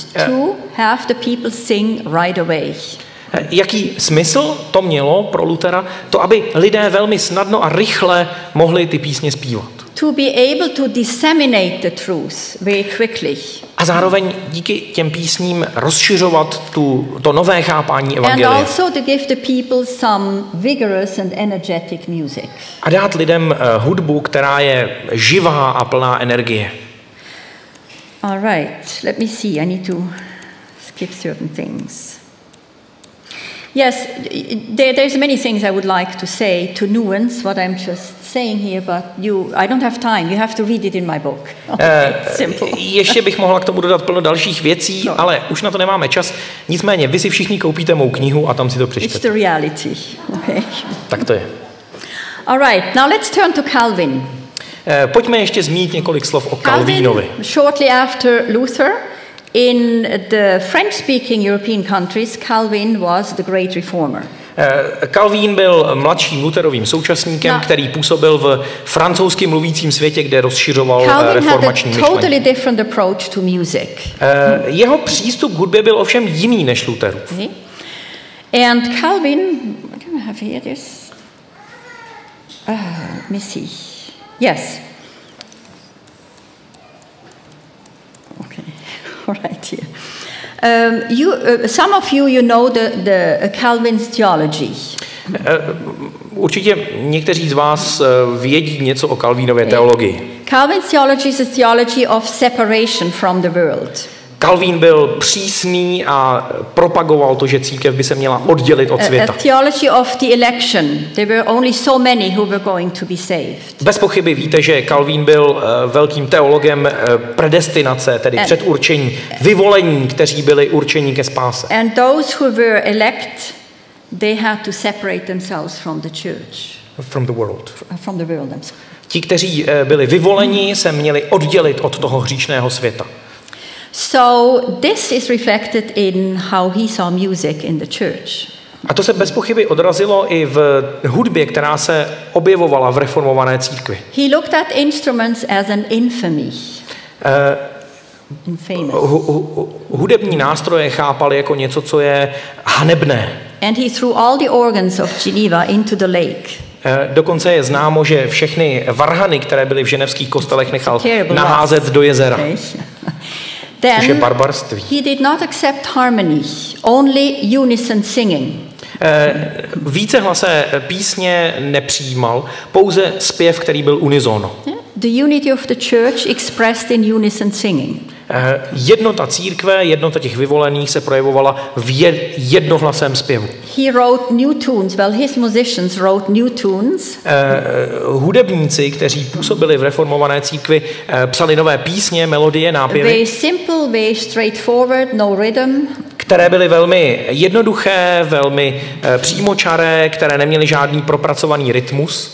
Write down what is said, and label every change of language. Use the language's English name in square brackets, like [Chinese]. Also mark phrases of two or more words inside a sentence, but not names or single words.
[English] To have the people sing right away. [Czech] Jaký smysl to mělo pro Luthera? To, aby lidé velmi snadno a rychle mohli ty písně zpívat. [English] To be able to disseminate the truth very quickly. [Czech] A zároveň díky těm písním rozšiřovat to nové chápání evangelia. [English] And also to give the people some vigorous and energetic music. [Czech] A dát lidem hudbu, která je živá a plná energie. [English] All right, let me see. I need to skip certain things. Yes, there's many things I would like to say to nuance what I'm just saying here, but I don't have time. You have to read it in my book. Simple. [Czech] Ještě bych mohla k tomu dodat plno dalších věcí, ale už na to nemáme čas. Nicméně vy si všichni koupíte mou knihu a tam si to přečtete. [English] It's the reality. Okay. [Czech] Tak to je. [English] All right, now let's turn to Calvin. [Czech] Pojďme ještě zmínit několik slov o Calvinovi. [English] Shortly after Luther, in the French-speaking European countries, Calvin was the great reformer. [Czech] Calvin byl mladším Lutherovým současníkem, který působil v francouzsky mluvícím světě, kde rozšiřoval reformační myšlení. [English] Totally different approach to music. [Czech] Jeho přístup k hudbě byl ovšem jiný než Lutherův. [English] Okay. And Calvin, what do I have here? This. Let me see. Yes. Okay. All right here. Some of you know the Calvin's theology. [Czech] Určitě někteří z vás vědí něco o Calvinově teologii. [English] Calvin's theology is a theology of separation from the world. [Czech] Calvin byl přísný a propagoval to, že církev by se měla oddělit od světa. [English] A theology of the election. There were only so many who were going to be saved. [Czech] Bez pochyby víte, že Calvin byl velkým teologem predestinace, tedy předurčení, vyvolení, kteří byli určeni ke spáse. [English] And those who were elect, they had to separate themselves from the church. From the world. From the world. [Czech] Ti, kteří byli vyvoleni, se měli oddělit od toho hříšného světa. [English] So this is reflected in how he saw music in the church. [Czech] A to se bez pochyby odrazilo i v hudbě, která se objevovala v reformované církvi. [English] He looked at instruments as an infamy. [Czech] Hudební nástroje chápal jako něco, co je hanebné. [English] And he threw all the organs of Geneva into the lake. [Czech] Dokonce je známo, že všechny varhany, které byly v ženevských kostelech, nechal naházet do jezera. [English] Then he did not accept harmony, only unison singing. [Czech] Vícehlasé písně nepřijímal, pouze zpěv, který byl unisono. [English] The unity of the church expressed in unison singing. [Czech] Jednota církve, jednota těch vyvolených se projevovala v jednohlasém zpěvu. [English] He wrote new tunes. Well, his musicians wrote new tunes. [Czech] Hudebníci, kteří působili v reformované církvi, psali nové písně, melodie, nápěvy. [English] Very simple, very straightforward, no rhythm. [Czech] Které byly velmi jednoduché, velmi přímočaré, které neměly žádný propracovaný rytmus.